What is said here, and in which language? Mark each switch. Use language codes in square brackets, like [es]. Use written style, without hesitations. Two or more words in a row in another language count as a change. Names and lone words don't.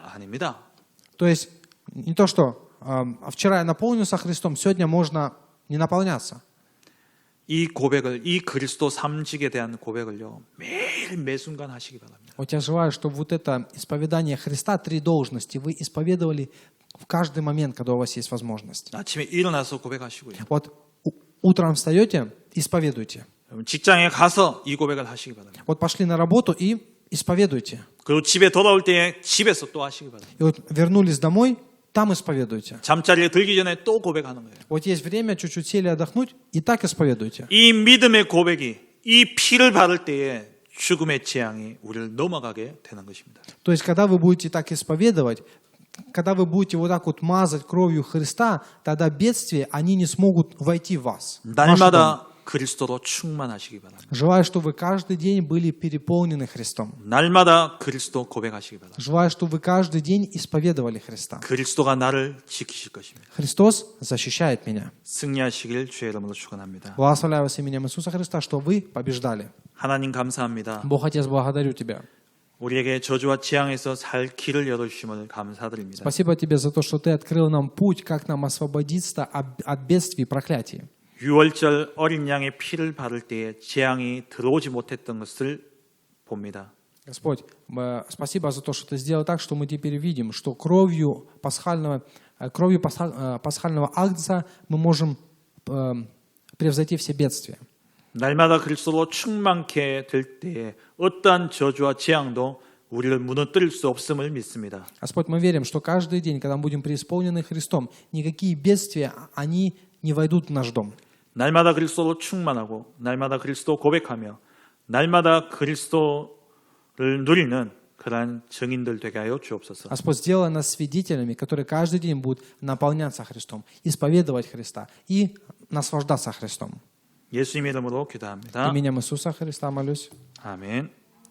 [ko] 아닙니다. [ru] То есть, не то, что вчера я наполнился Христом, сегодня можно не наполняться. [ko] 이 고백을, 이 그리스도 3직에 대한 고백을요, 매일 매순간 하시기 바랍니다. [ru] Вот я желаю, чтобы вот это исповедание Христа, 3 должности, вы исповедовали в каждый момент, когда у вас есть возможность. [ko] 아침에 일어나서 고백하시고요. [ru] Вот утром встаете, исповедуйте. [ko] 직장에 가서 이 고백을 하시기 바랍니다. [ru] Вот пошли на работу и исповедуйте. [ko] 그리고 집에 돌아올 때 집에서 또 하시기 바랍니다. [ru] И вот вернулись домой, там исповедуйте. [ko] 잠자리에 들기 전에 또 고백하는 거예요. [ru] Вот есть время чуть-чуть сели отдохнуть, и так исповедуйте. [ko] 이 믿음의 고백이 이 피를 바를 때에 죽음의 재앙이 우리를 넘어가게 되는 것입니다. [ru] То есть, когда вы будете так исповедовать, когда вы будете вот так вот мазать кровью Христа, тогда бедствия, они не смогут войти в вас. в ваш дом. [ko] 날마다 그리스도로 충만하시기 바랍니다. [ru] Желаю, чтобы вы каждый день были переполнены Христом. [ko] 날마다 그리스도 고백하시기 바랍니다. [ru] Желаю, чтобы вы каждый день исповедовали Христа. [ko] 그리스도가 나를 지키실 것입니다. [ru] Христос защищает меня. [ko] 승리하시길 주의 이름으로 축원합니다. [ru] Благословляю вас именем Иисуса Христа, что вы побеждали. [ko] 하나님 감사합니다. [ru] Бог Отец, благодарю Тебя. [ko] 우리에게 저주와 재앙에서 살 길을 열어주심을 감사드립니다. [ru] Спасибо Тебе за то, что Ты открыл нам путь, как нам освободиться от бедствий и проклятий. [ko] 유월절 어린 양의 피를 바를 때에 재앙이 들어오지 못했던 것을 봅니다. [ru] Господь, спасибо за то, что Ты сделал так, что мы теперь видим, что кровью пасхального агнца мы можем превзойти все бедствия. [ko] 날마다 그리스도로 충만케 될 때에 어떠한 저주와 재앙도 우리를 무너뜨릴 수 없음을 믿습니다. [ru] Господь, мы верим, что каждый день, когда мы будем преисполнены Христом, никакие бедствия, они не войдут в наш дом. [ko] 날마다 그리스도로 충만하고 날마다 그리스도 고백하며 날마다 그리스도 누리는 그러한 증인들 되게 하여 주옵소서. [ru] Господь, сделай нас свидетелями, которые каждый день будут наполняться Христом, исповедовать Христа и наслаждаться Христом. [ko] 예수님 이름으로 기도합니다. [ru] Именем Иисуса Христа молюсь. [ko] 아멘.